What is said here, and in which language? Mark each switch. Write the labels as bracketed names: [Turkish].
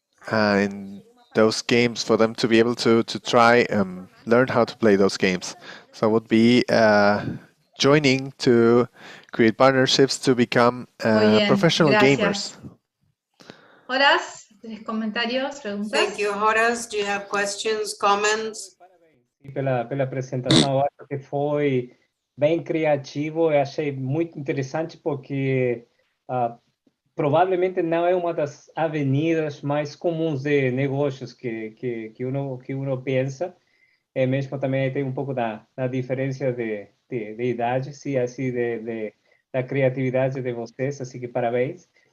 [English] And those games, for them to be able to try and learn how to play those games. So it would be joining to create partnerships to become professional [Spanish] gracias. [English] gamers. [Spanish] Horas, comentarios, preguntas. [English] Thank you, Horace. Do you have questions, comments? [Portuguese] Pela apresentação, eu acho que foi bem criativo. Eu achei muito interessante porque provavelmente não é uma das avenidas mais comuns de negócios que uno pensa. Mesmo também tem um pouco da diferença de idade, sim, assim, da criatividade de vocês, assim que parabéns.